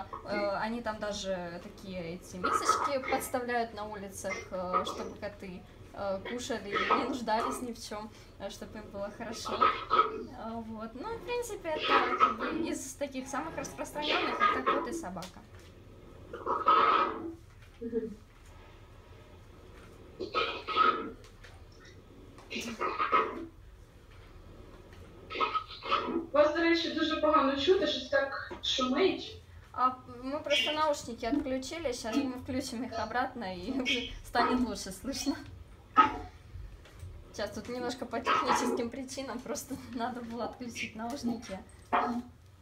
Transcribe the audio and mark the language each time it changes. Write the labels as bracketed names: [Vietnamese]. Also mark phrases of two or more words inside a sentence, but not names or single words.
[Russian] Они там даже такие эти мисочки подставляют на улицах, чтобы коты кушали и не нуждались ни в чем, чтобы им было хорошо. Вот. Ну, в принципе, это как бы из таких самых распространенных, это кот и собака. [Ukrainian] Вас, до речі, дуже погано чути, щось так шумить. [Russian] Мы просто наушники отключили, сейчас мы включим их обратно и уже станет лучше слышно. Сейчас тут немножко по техническим причинам, просто надо было отключить наушники.